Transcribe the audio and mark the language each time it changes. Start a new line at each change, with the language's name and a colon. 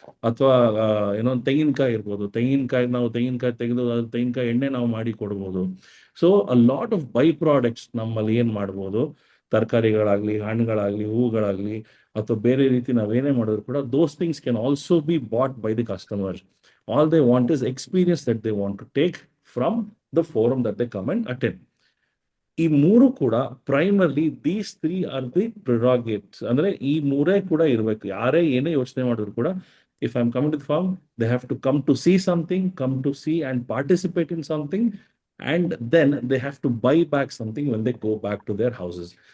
Kannada: ಅಥವಾ ಏನೋ ತೆಂಗಿನಕಾಯಿ ಇರ್ಬೋದು, ತೆಂಗಿನಕಾಯಿ ತೆಗೆದು ತೆಂಗಿನಕಾಯಿ ಎಣ್ಣೆ ನಾವು ಮಾಡಿ ಕೊಡ್ಬೋದು.
English: so a lot of by products
Kannada: ನಮ್ಮಲ್ಲಿ ಏನ್ ಮಾಡ್ಬೋದು, ತರಕಾರಿಗಳಾಗ್ಲಿ, ಹಣ್ಣುಗಳಾಗ್ಲಿ, ಹೂವುಗಳಾಗ್ಲಿ, ಅಥವಾ ಬೇರೆ ರೀತಿ ನಾವೇನೇ ಮಾಡಿದ್ರು ಕೂಡ
English: Those things can also be bought by the customers. All they want is experience that they want to take from the forum that they come and attend.
Kannada: ಈ ಮೂರು ಕೂಡ
English: primarily these 3 are the prerogatives,
Kannada: ಅಂದ್ರೆ ಈ ಮೂರೇ ಕೂಡ ಇರಬೇಕು. ಯಾರೇ ಏನೇ ಯೋಚನೆ ಮಾಡಿದ್ರು ಕೂಡ,
English: If I am coming to the farm, they have to come to see something, come to see and participate in something, and then they have to buy back something when they go back to their houses.